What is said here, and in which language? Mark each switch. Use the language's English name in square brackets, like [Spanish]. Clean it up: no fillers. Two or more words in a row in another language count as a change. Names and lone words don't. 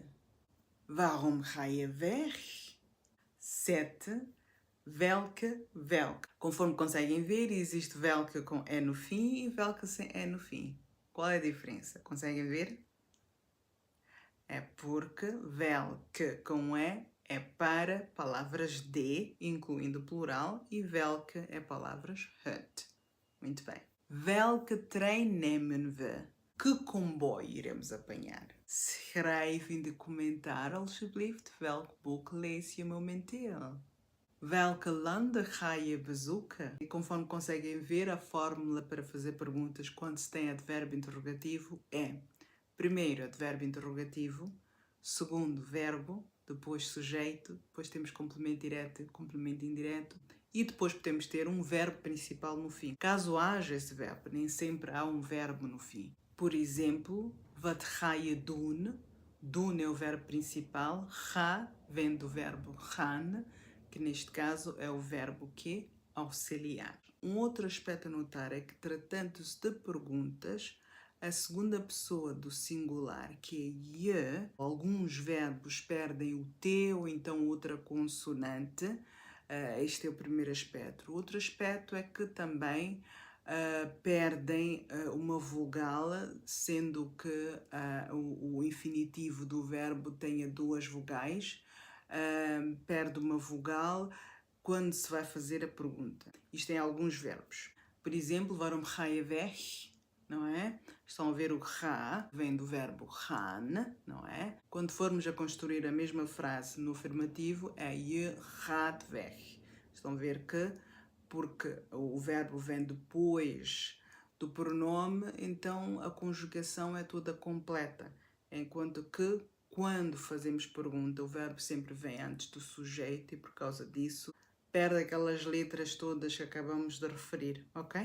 [Dutch] Waarom ga je weg? 7. Welke, welke. [Portuguese] Conforme conseguem ver, existe welke com E no fim e welke sem E no fim. Qual é a diferença? Conseguem ver? É porque welke com E é para palavras de, incluindo plural, e welke é palavras het. Muito bem. [Dutch] Welke trein nemen we? [Portuguese] Que comboio iremos apanhar? [Dutch] Schrijf in de commentaar alsjeblieft welk boek lees je momenteel. Welke landen ga je bezoeken? [Portuguese] E conforme conseguem ver, a fórmula para fazer perguntas quando se tem advérbio interrogativo é: primeiro, advérbio interrogativo, segundo, verbo, depois sujeito, depois temos complemento direto e complemento indireto, e depois podemos ter um verbo principal no fim. Caso haja esse verbo, nem sempre há um verbo no fim. Por exemplo, [Dutch] wat ga je doen? [Portuguese] Doen é o verbo principal, ga vem do verbo gaan, que neste caso é o verbo que? Auxiliar. Um outro aspecto a notar é que, tratando-se de perguntas, a segunda pessoa do singular, que é je, alguns verbos perdem o T ou então outra consoante. Este é o primeiro aspecto. O outro aspecto é que também perdem uma vogal, sendo que o infinitivo do verbo tenha 2 vogais. Perde uma vogal quando se vai fazer a pergunta. Isto em alguns verbos. Por exemplo, [Dutch] waarom ga je weg? [Portuguese] não é? Estão a ver o ra, vem do verbo gaan, não é? Quando formos a construir a mesma frase no afirmativo, é [Dutch] je gaat weg. [Portuguese] Estão a ver que, porque o verbo vem depois do pronome, então a conjugação é toda completa. Enquanto que, quando fazemos pergunta, o verbo sempre vem antes do sujeito e por causa disso perde aquelas letras todas que acabamos de referir, ok?